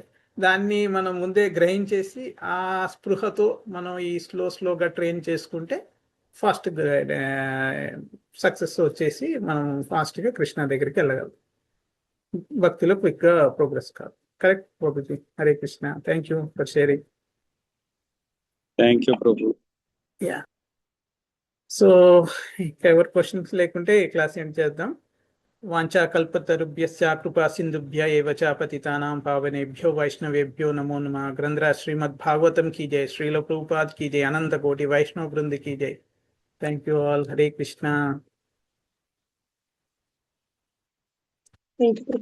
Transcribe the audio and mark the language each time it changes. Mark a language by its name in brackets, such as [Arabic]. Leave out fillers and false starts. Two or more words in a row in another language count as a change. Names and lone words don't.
[Telugu] దాన్ని మనం ముందే గ్రహించేసి ఆ స్పృహతో మనం ఈ స్లోగా ట్రైన్ చేసుకుంటే [English] fast success [Telugu] వచ్చేసి మనం ఫాస్ట్గా కృష్ణ దగ్గరికి వెళ్ళగలం, భక్తిలో క్విక్గా ప్రోగ్రెస్ కాదు. [English] Correct Prabhuji. Hare Krishna. Thank you for sharing. Thank you Prabhu. [Telugu] యా, సో ఎవరి క్వశ్చన్స్ లేకుంటే [English] class end [Telugu] చేద్దాం. [Sanskrit] వాంఛా కల్పతరుభ్యశ్చ కృపా సింధుభ్య ఏవ చ పతితానాం పావనేభ్యో వైష్ణవేభ్యో నమో నమః. [Hindi] గ్రంథరాజ్ శ్రీమద్ భాగవతం की जय, श्रील प्रभुपाद की जय, अनंत कोटि वैष्णव वृंद की जय. [English] Thank you all. हरे कृष्णा. Thank you.